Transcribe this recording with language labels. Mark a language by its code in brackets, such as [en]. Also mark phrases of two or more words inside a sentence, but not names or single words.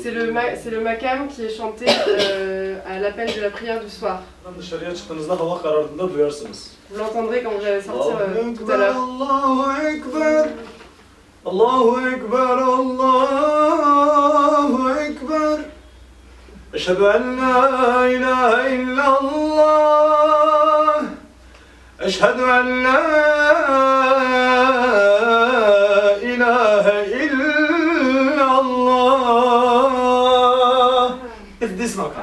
[fr] C'est le makam qui est chanté à l'appel de la prière du soir. [tr] Dışarıya çıktığınızda hava karardığında duyarsınız. [fr] Vous l'entendrez quand vous allez sortir tout à l'heure. [ar] الله أكبر، الله أكبر، الله أكبر. أشهد أن لا إله إلا الله. أشهد أن لا إله إلا الله. [en] It's this makam.